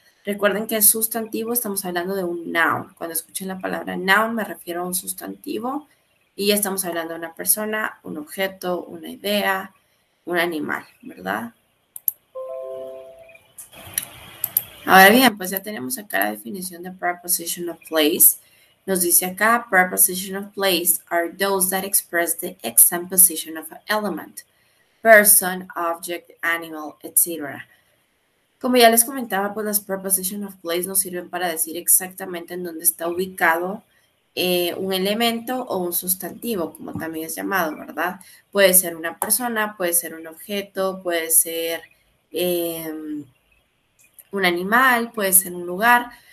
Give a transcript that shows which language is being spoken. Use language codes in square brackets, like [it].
[es] Recuerden que el sustantivo estamos hablando de un noun. Cuando escuchen la palabra noun me refiero a un sustantivo y ya estamos hablando de una persona, un objeto, una idea, un animal, ¿verdad? Ahora bien, pues ya tenemos acá la definición de preposition of place. Nos dice acá, [en] preposition of place are those that express the exact position of an element, person, object, animal, etc. [es] Como ya les comentaba, pues las [en] preposition of place [es] nos sirven para decir exactamente en dónde está ubicado un elemento o un sustantivo, como también es llamado, ¿verdad? Puede ser una persona, puede ser un objeto, puede ser un animal, puede ser un lugar.